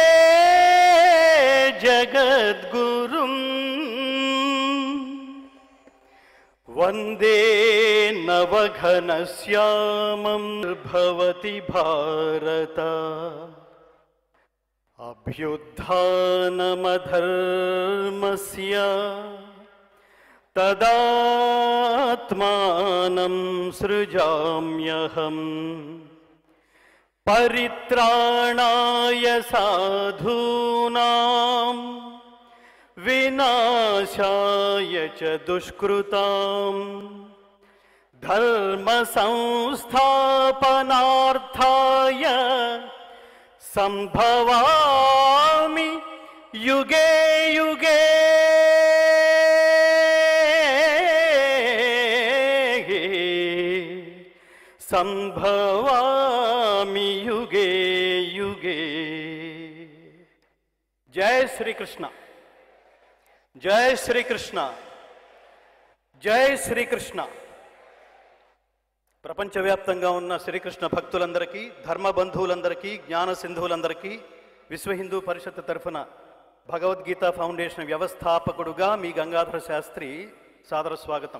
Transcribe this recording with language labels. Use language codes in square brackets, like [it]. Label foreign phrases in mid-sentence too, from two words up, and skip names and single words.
[sa] జగద్గురుం వందే నవఘనశ్యామం భవతి భారత అభ్యుత్థానమధర్మస్య తదాత్మానం సృజామ్యహం పరిత్రాణాయ సాధూనాం వినాశాయ చ దుష్కృతాం ధర్మ సంస్థాపనార్థాయ సంభవామి యుగే యుగే సంభవామి యుగే యుగే. [te] జై శ్రీకృష్ణ, జై శ్రీకృష్ణ, జై శ్రీకృష్ణ. ప్రపంచవ్యాప్తంగా ఉన్న శ్రీకృష్ణ భక్తులందరికీ, ధర్మ బంధువులందరికీ, జ్ఞాన సింధువులందరికీ విశ్వ హిందూ పరిషత్ తరఫున భగవద్గీత ఫౌండేషన్ వ్యవస్థాపకుడుగా మీ గంగాధర శాస్త్రి సాదర స్వాగతం.